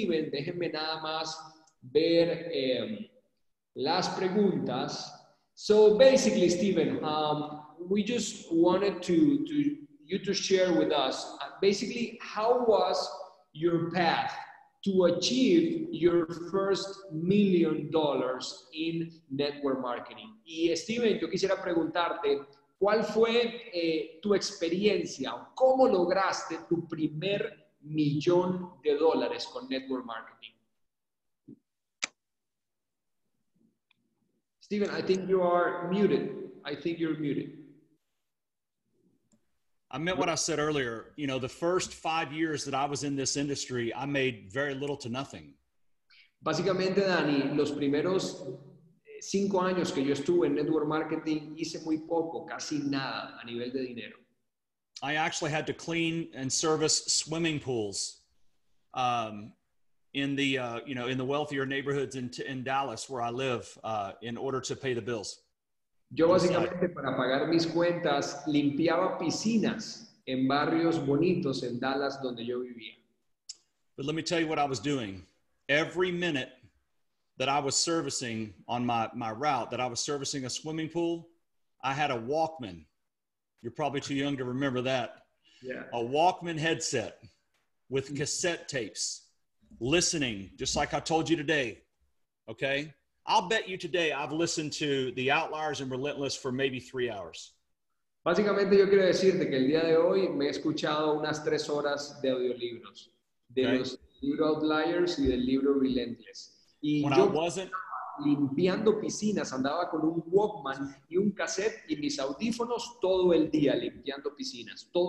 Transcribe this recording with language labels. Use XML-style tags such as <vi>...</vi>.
<es>Déjenme nada más ver las preguntas.</es> <en>So basically, Steven, we just wanted you to share with us, basically, how was your path to achieve your first $1 million in network marketing?</en> <es>Y Steven, yo quisiera preguntarte, ¿cuál fue tu experiencia? ¿Cómo lograste tu primer $1 millón con network marketing?</es> <en>Steven, I think you are muted. You're muted. I meant what I said earlier. You know, the first 5 years that I was in this industry, I made very little to nothing.</en> <es>Básicamente, Dani, los primeros 5 años que yo estuve en network marketing, hice muy poco, casi nada a nivel de dinero.</es> <en>I actually had to clean and service swimming pools in the in the wealthier neighborhoods in Dallas where I live in order to pay the bills.</en> <es>Yo básicamente para pagar mis cuentas limpiaba piscinas en barrios bonitos en Dallas donde yo vivía.</es> <en>But let me tell you what I was doing. Every minute that I was servicing on my route, that I was servicing a swimming pool, I had a Walkman. You're probably too young to remember that. Yeah. A Walkman headset with cassette tapes, listening, just like I told you today, okay? I'll bet you today I've listened to The Outliers and Relentless for maybe 3 hours.</en> <es>Básicamente yo quiero decirte que el día de hoy me he escuchado unas 3 horas de audiolibros, de los libros Outliers y del libro Relentless. Y</es> <en>When</en> <es>yo</es> <en>I wasn't</en> <es>limpiando piscinas, andaba con un Walkman y un cassette y mis audífonos todo el día limpiando piscinas,</es>